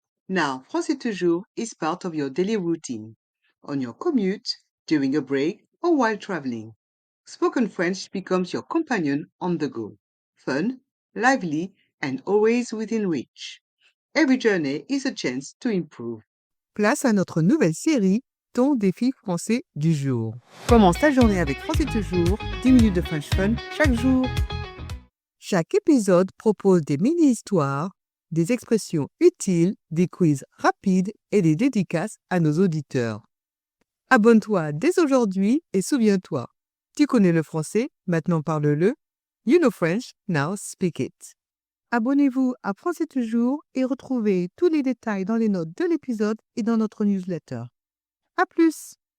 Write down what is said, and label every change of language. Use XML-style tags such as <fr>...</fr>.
<en>'Now, Français toujours' is part of your daily routine, on your commute, during a break, or while traveling. Spoken French becomes your companion on the go. Fun, lively, and always within reach. Every journey is a chance to improve.</en> <fr>Place à notre nouvelle série, ton défi français du jour. Commence ta journée avec Français toujours, 10 minutes de French Fun chaque jour. Chaque épisode propose des mini-histoires, des expressions utiles, des quiz rapides et des dédicaces à nos auditeurs. Abonne-toi dès aujourd'hui et souviens-toi, tu connais le français, maintenant parle-le.</fr> <en>You know French, now speak it.</en> <fr>Abonnez-vous à Français toujours et retrouvez tous les détails dans les notes de l'épisode et dans notre newsletter. À plus!</fr>